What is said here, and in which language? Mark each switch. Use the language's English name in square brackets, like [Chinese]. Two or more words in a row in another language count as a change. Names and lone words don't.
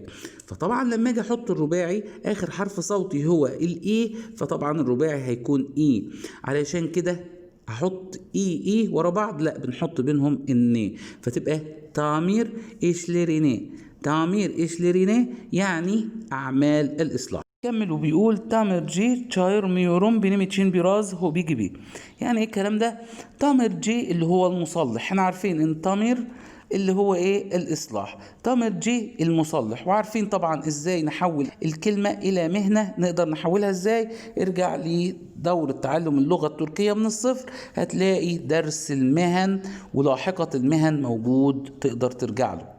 [Arabic] فطبعا لما أجي أحط الرباعي آخر حرف صوتي هو الإي، فطبعا الرباعي هيكون إي، علشان كده هحط إي ورا بعض؟ لا، بنحط بينهم الني، فتبقى [Turkish] tamir işlerini. tamir işlerine [Arabic] يعني أعمال الإصلاح. كمل وبيقول [Turkish] tamirci çağırmıyorum benim için biraz hobi gibi. [Arabic] يعني ايه الكلام ده؟ tamirci اللي هو المصلح. احنا عارفين ان tamir اللي هو ايه؟ الاصلاح. tamirci المصلح. وعارفين طبعا ازاي نحول الكلمة الى مهنة. نقدر نحولها ازاي؟ ارجع لدورة تعلم اللغة التركية من الصفر، هتلاقي درس المهن ولاحقة المهن موجود، تقدر ترجع له.